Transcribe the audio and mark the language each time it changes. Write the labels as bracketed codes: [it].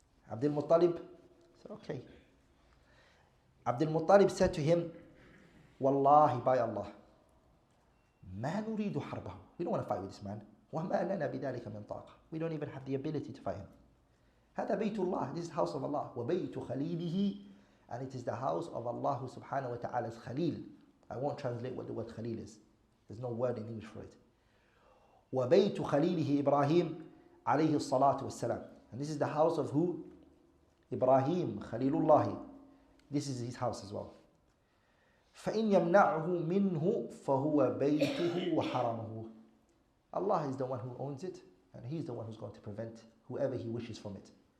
[en] Abdul Muttalib said, okay. Abdul Muttalib said to him, Wallahi, by Allah, [ar] ما نريد حربه. [en] We don't want to fight with this man. [ar] وما لنا بذلك من طاقة. [en] We don't even have the ability to fight him. [ar] هذا بيت الله. [en] This is the house of Allah. [ar] وبيت خليله. [en] And it is the house of Allah subhanahu wa ta'ala's Khalil. I won't translate what the word Khalil is. There's no word in English for it. [ar] وبيت خليله إبراهيم عليه الصلاة والسلام. [en] And this is the house of who? Ibrahim, Khalilullah. This is his house as well. [ar] فَإِنْ يَمْنَعْهُ مِنْهُ فَهُوَ بَيْتُهُ وَحَرَمُهُ. [en] Allah is the one who owns it, and He's the one who's going to prevent whoever He wishes from it.